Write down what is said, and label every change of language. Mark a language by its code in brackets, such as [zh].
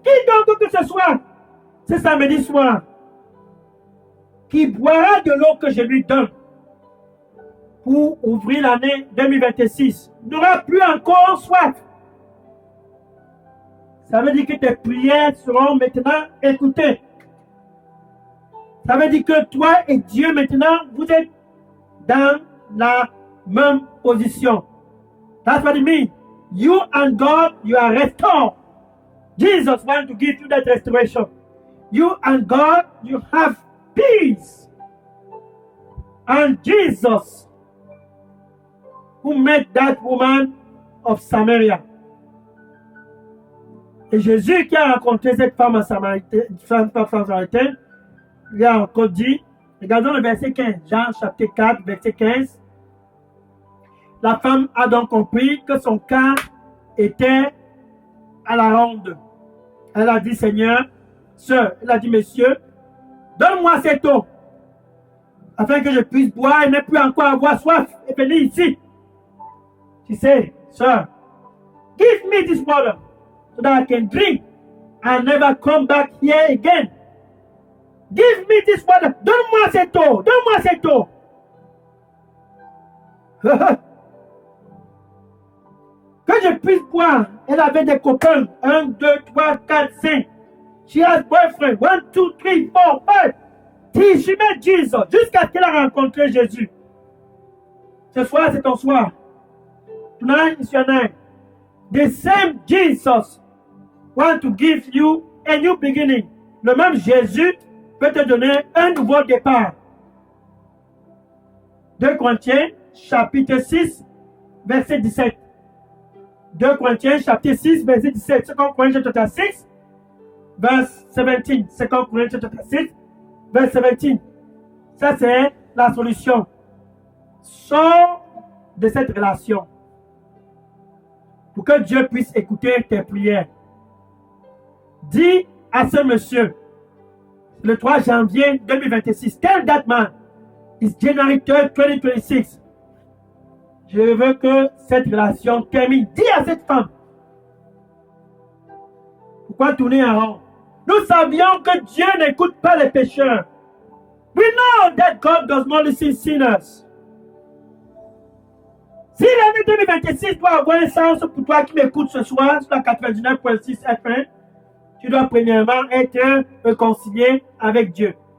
[fr] Quiconque que ce soit, c'est samedi soir, qui boira de l'eau que je lui donne pour ouvrir l'année 2026, n'aura plus encore soif. Ça veut dire que tes prières seront maintenant écoutées. Ça veut dire que toi et Dieu maintenant, vous êtes dans la même position. [en] That's what it means. You and God, you are restored. Jesus wants to give you that restoration. You and God, you have peace. And Jesus, who met that woman of Samaria. [fr] Et Jésus qui a rencontré cette femme samaritaine, lui a encore dit, regardons le verset 15, Jean chapitre 4, verset 15. La femme a donc compris que son cas était à la ronde. Elle a dit, Seigneur, sœur, elle a dit, monsieur, donne-moi cette eau, afin que je puisse boire et ne plus encore avoir soif et venir ici. [en] She said, sir, give me this water so that I can drink and never come back here again. Give me this water. [fr] Donne-moi cette eau. Donne-moi cette eau. Que je puisse boire. Elle avait des copains. 1, 2, 3, 4, 5. [en] She has boyfriend. 1, 2, 3, 4, 5. Till she met Jesus. [fr] Jusqu'à ce qu'elle a rencontré Jésus. Ce soir, c'est ton soir. [en] Tonight is your night. The same Jesus want to give you a new beginning. [fr] Le même Jésus peut te donner un nouveau départ. 2 Corinthiens, chapitre 6, verset 17. 2 Corinthiens, chapitre 6, verset 17. [en] 2 Corinthians, chapter 6, verse 17. 2 Corinthians, chapter 6, verse 17. [fr] Ça, c'est la solution. Sors de cette relation pour que Dieu puisse écouter tes prières. Dis à ce monsieur, le 3 janvier 2026, [en] tell that man, it's January 3rd, 2026. [fr] Je veux que cette relation termine. Dis à cette femme. Pourquoi tourner en rond? Nous savions que Dieu n'écoute pas les pécheurs. [en] We know that God does not listen to sinners. [fr] Si l'année 2026 doit avoir un sens pour toi qui m'écoutes ce soir sur la 99.6 FM, tu dois premièrement être réconcilié avec Dieu.